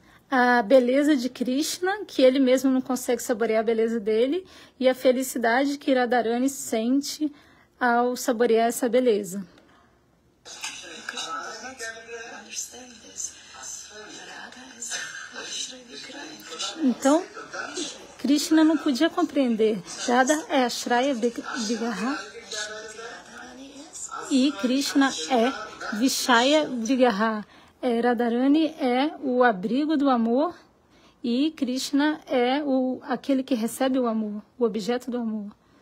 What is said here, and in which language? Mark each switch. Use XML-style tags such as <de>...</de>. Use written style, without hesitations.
<pt>A beleza de Krishna, que ele mesmo não consegue saborear a beleza dele, e a felicidade que Radharani sente ao saborear essa beleza.</pt> <en>Krishna does not understand this. Radha is Ashray Vigraha in Krishna.</en> <pt>Então, Krishna não podia compreender. Radha é Ashraya Vigraha</pt> <en>Radharani is.</en> <pt>e Krishna é Vishaya Vigraha. Radharani é o abrigo do amor e Krishna é aquele que recebe o amor, o objeto do amor.</pt>